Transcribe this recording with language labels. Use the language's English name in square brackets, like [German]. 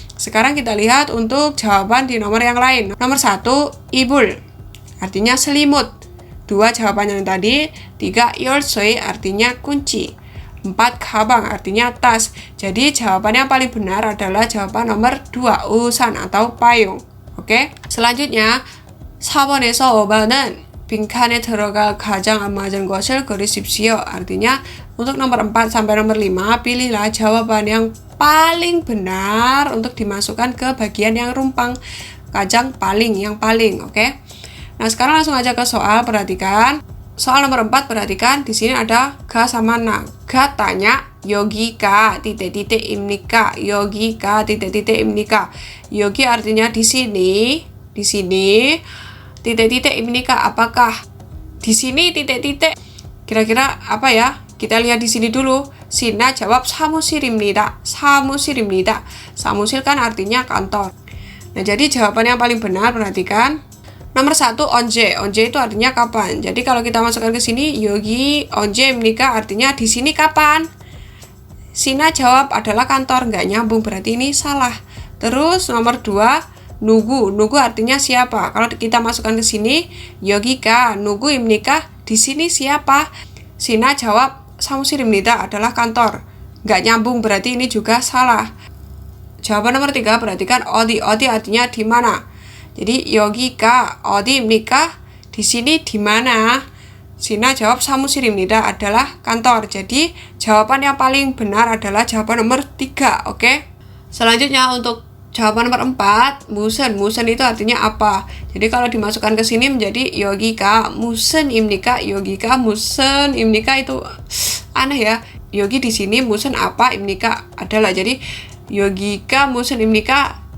[Indonesian] Sekarang kita lihat untuk jawaban di nomor yang lain. Nomor 1, [Korean] 이불 [Indonesian] artinya selimut. 2 jawabannya yang tadi. 3, [Korean] 열쇠 [Indonesian] artinya kunci. 4, [Korean] 가방 [Indonesian] artinya tas. Jadi jawabannya yang paling benar adalah jawaban nomor 2, [Korean] 우산 [Indonesian] atau payung. Oke. Selanjutnya [Korean] 4번에서 5번은 빈칸에 들어가 가장 안 맞은 것을 고르십시오. [Indonesian] Artinya untuk nomor 4 sampai nomor 5 pilihlah jawaban yang paling benar untuk dimasukkan ke bagian yang rumpang. Kajang paling, yang paling, oke? Nah, sekarang langsung aja ke soal, perhatikan. Soal nomor 4, perhatikan di sini ada ga sama na. Ga tanya [Korean] 여기가 titik-titik입니까? 여기가 titik-titik입니까? 여기 [Indonesian] artinya di sini, [Korean] titik-titik입니까? [Indonesian] Apakah di sini titik-titik? Kira-kira apa ya? Kita lihat di sini dulu. Sina jawab [Korean] 사무실입니다. 사무실입니다. 사무실 [Indonesian] kan artinya kantor. Nah, jadi jawaban yang paling benar, perhatikan. Nomor 1, [Korean] 언제. [Indonesian] 언제 itu artinya kapan. Jadi kalau kita masukkan ke sini, [Korean] 여기 언제입니까? [Indonesian] Artinya di sini kapan. Sina jawab adalah kantor, nggak nyambung, berarti ini salah. Terus nomor 2, [Korean] 누구. [Indonesian] 누구 artinya siapa. Kalau kita masukkan ke sini, [Korean] 여기가 누구입니까? [Indonesian] Di sini siapa? Sina jawab [Korean] 사무실입니다 [Indonesian] adalah kantor. Nggak nyambung, berarti ini juga salah. Jawaban nomor 3, perhatikan [Korean] 어디. 어디 [Indonesian] artinya di mana. [Korean] Jadi 여기가 어디입니까? [Indonesian] Di sini di mana? Sina jawab [Korean] 사무실입니다 [Indonesian] adalah kantor. Jadi jawaban yang paling benar adalah jawaban nomor 3, oke? Selanjutnya untuk jawaban nomor 4, [Korean] 무슨. [Indonesian] 무슨 itu artinya apa. Jadi kalau dimasukkan ke sini menjadi [Korean] 여기가 무슨입니까? 여기가 무슨입니까 [Indonesian] itu aneh ya. [Korean] 여기 [Indonesian] di sini [Korean] 무슨 [Indonesian] apa? [Korean] 입니까 [Indonesian] adalah. Jadi [Korean] 여기가 무슨입니까?